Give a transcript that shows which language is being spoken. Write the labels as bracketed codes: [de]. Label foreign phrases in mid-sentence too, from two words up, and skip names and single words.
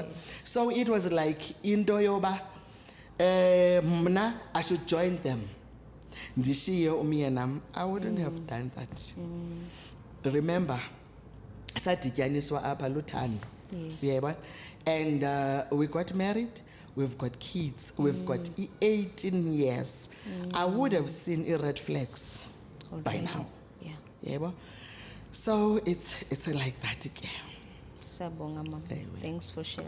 [en] So it was like [xh] into yoba mna [en] I should join them [xh] ndishiye umyeni nam. [en] I wouldn't have done that. Remember [xh] sadityaniswa apha luthando yebo [en] and we got married. We've got kids. We've got 18 years. I would have seen red flags by now. Yeah. So it's like that again. [xh] Sabonga, Mama. [en] Thanks for sharing.